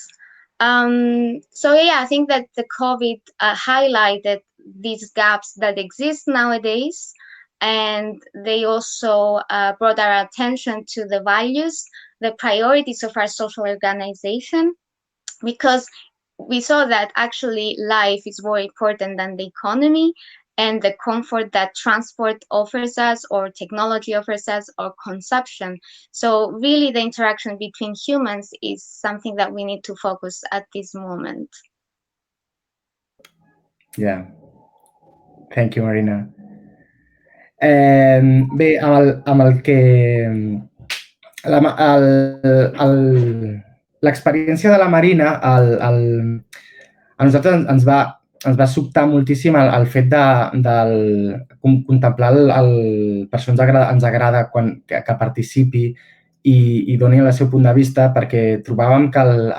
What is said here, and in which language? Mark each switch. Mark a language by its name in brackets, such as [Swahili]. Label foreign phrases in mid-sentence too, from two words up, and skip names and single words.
[English] So yeah, I think that the COVID highlighted these gaps that exist nowadays, and they also brought our attention to the values, the priorities of our social organization, because we saw that actually life is more important than the economy and the comfort that transport offers us, or technology offers us, or consumption. So really the interaction between humans is something that we need to focus at this moment. Yeah. Thank you, [Catalan] Marina. Bé, amb el que... L'experiència de la Marina, a nosaltres ens va sobtar moltíssim el fet de contemplar per això ens agrada que participi i doni el seu punt de vista, perquè trobàvem que